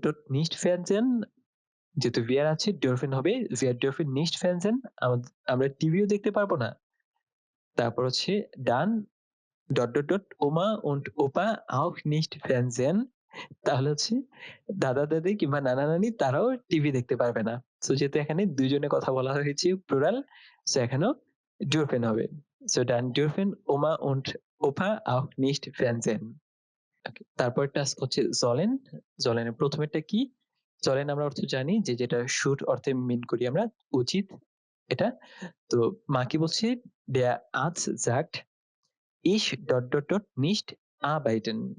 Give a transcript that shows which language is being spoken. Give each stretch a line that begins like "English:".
German: nicht Fernsehen,
Bangla: যেহেতু
German: wir
Bangla: আছে,
German: dürfen
Bangla: হবে।
German: wir dürfen nicht Fernsehen,
Bangla: আমরা টিভিও দেখতে পারবো না। তারপর হচ্ছে
German: dann... Oma und Opa auch nicht Fernsehen,
Bangla: তাহলে হচ্ছে দাদা দাদি কিংবা নানা নানি তারাও টিভি দেখতে পারবে না। সো যেহেতু এখানে দুইজনে কথা বলা হয়েছে প্লুরাল, সো এখানেও dürfen হবে।
German: সো dann dürfen Oma und Opa auch nicht Fernsehen।
Bangla: তারপর টাস্ক হচ্ছে sollen। sollen এর প্রথমেরটা কি? চলেন আমরা অর্থ জানি যে যেটা শুড অর্থে মিন করি আমরা উচিত এটা। তো মা কি বলছে?
German: Der Arzt sagt, ich nicht arbeiten.